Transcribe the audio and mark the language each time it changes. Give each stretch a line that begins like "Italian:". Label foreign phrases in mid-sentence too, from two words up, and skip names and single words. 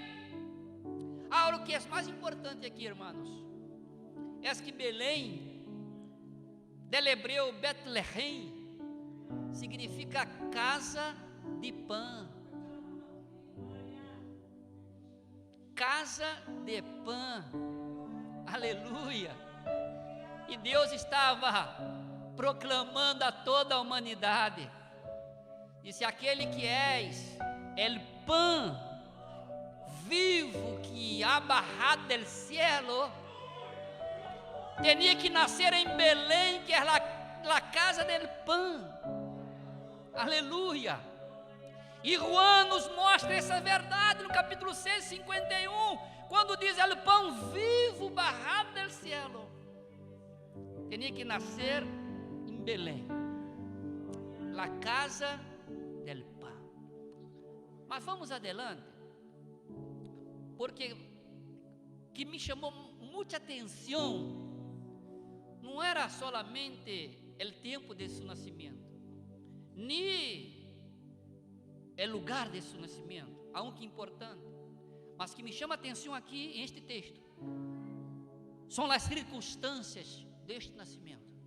Portuguese: Agora, o que é mais importante aqui, irmãos, é que Belém, del hebreu Betlehem, significa casa de pão. Casa de pão. Aleluia. E Deus estava proclamando a toda a humanidade. Disse: aquele que és
Spanish: el pão vivo que ha bajado del cielo,
Portuguese: tinha que nascer em Belém, que é a casa del pão. Aleluia. E Juan nos mostra essa verdade no capítulo 6, 51, quando diz:
Spanish: el pão vivo bajado del cielo.
Portuguese: Tinha que nascer em Belém,
Spanish: la casa del pão.
Portuguese: Mas
Spanish: vamos adelante,
Portuguese: porque que me chamou muita atenção não era solamente o tempo de seu nascimento, nem o lugar de seu nascimento,
Spanish: aunque importante,
Portuguese: mas que me chama a atenção aqui em este texto são as circunstâncias deste nascimento.